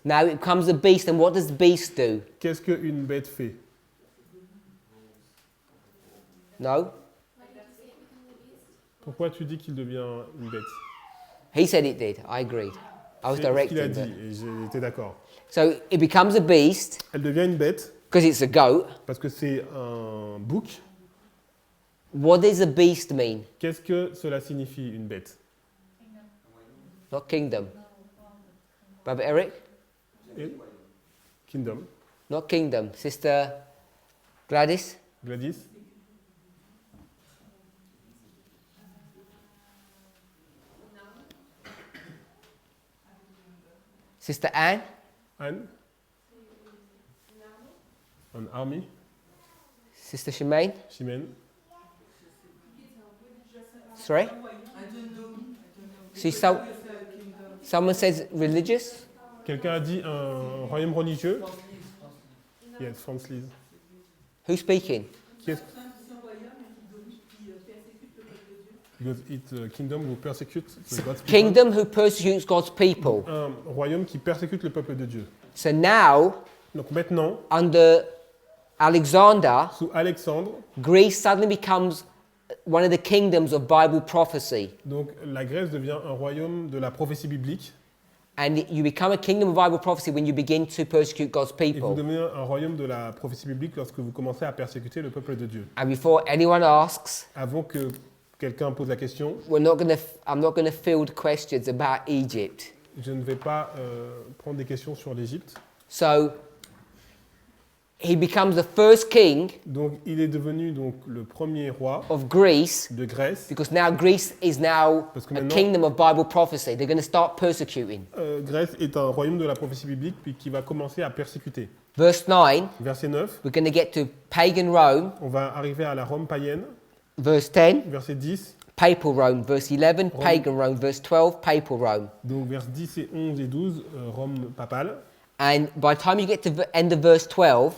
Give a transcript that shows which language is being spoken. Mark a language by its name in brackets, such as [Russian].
[English] Now it becomes a beast, and what does the beast do? [French] Qu'est-ce qu'une bête fait? [English] No? [French] Pourquoi tu dis qu'il devient une bête? [English] He said it did. I agreed. I was [French] C'est ce qu'il a [English] directing. [French] dit et j'étais d'accord. [English] So it becomes a beast [French] Elle devient une bête [English] because it's a goat, [French] parce que c'est un bouc, [English] What does a beast mean? [French] Qu'est-ce que cela signifie, une bête? [English] Not kingdom. Brother Eric? Et Kingdom. Not kingdom. Sister Gladys? Gladys? Sister Anne? Anne? An army? Sister Shemaine? Chimène? Sorry? I don't know. See, someone says religious? [French] Quelqu'un a dit un royaume religieux? [English] Yes, France Lise. Who's speaking? [French] Qui est-ce? [English] Because it's a kingdom who persecutes the God's people. Kingdom who persecutes God's people. [French] Un royaume qui persécute le peuple de Dieu. [English] So now, [French] Donc maintenant, [English] under Alexander, [French] sous Alexandre, [English] Greece suddenly becomes one of the kingdoms of Bible prophecy. [French] donc la Grèce devient un royaume de la prophétie biblique. [English] And you become a kingdom of Bible prophecy when you begin to persecute God's [French] Et vous [English] people. [French] devenez un royaume de la prophétie biblique lorsque vous commencez à persécuter le peuple de Dieu. [English] And before anyone asks, [French] Avant que quelqu'un pose la question, [English] I'm not going to field questions about Egypt. [French] je ne vais pas prendre des questions sur l'Égypte. [English] So he becomes the first king [French] Donc il est devenu donc le premier roi [English] of Greece [French] de Grèce. [English] because now Greece is now [French] Parce que [English] a [French] maintenant- [English] kingdom of Bible prophecy. They're going to start persecuting. [French] Grèce est un royaume de la prophétie biblique puis qui va commencer à persécuter. [English] Verse 9, [French] Verset 9, [English] we're going to get to pagan Rome. [French] on va arriver à la Rome païenne. [English] Verse 10, [French] Verset 10, [English] papal Rome. Verse 11, pagan Rome. Verse 12, papal Rome. [French] donc vers 10 et 11 et 12, Rome papale. [English] And by the time you get to the end of verse 12,